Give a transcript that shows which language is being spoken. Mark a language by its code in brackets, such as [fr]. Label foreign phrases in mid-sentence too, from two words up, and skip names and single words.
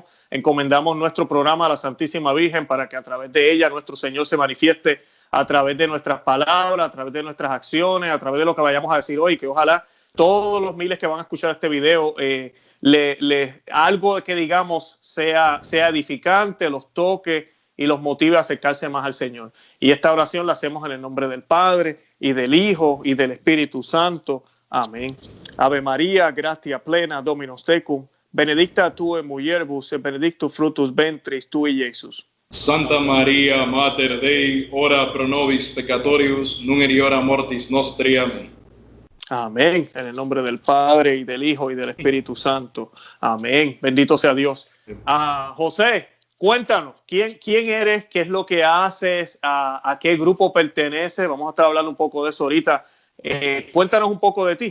[es] Encomendamos nuestro programa a la Santísima Virgen para que a través de ella nuestro Señor se manifieste a través de nuestras palabras, a través de nuestras acciones, a través de lo que vayamos a decir hoy, que ojalá todos los miles que van a escuchar este video algo que digamos sea edificante, los toque y los motive a acercarse más al Señor. Y esta oración la hacemos en el nombre del Padre, y del Hijo, y del Espíritu Santo. Amén. [la] Ave María, gratia plena, Dominus tecum, benedicta tu in mulieribus, et benedictus fructus ventris tui, Iesus. Santa María, Mater Dei, ora pro nobis peccatoribus, nunc et in hora mortis nostri. [es] Amén. Amén. En el nombre del Padre, y del Hijo, y del Espíritu Santo. Amén. Bendito sea Dios. José, cuéntanos, ¿quién eres? ¿Qué es lo que haces? ¿A qué grupo perteneces? Vamos a estar hablando un poco de eso ahorita. Cuéntanos un poco de ti.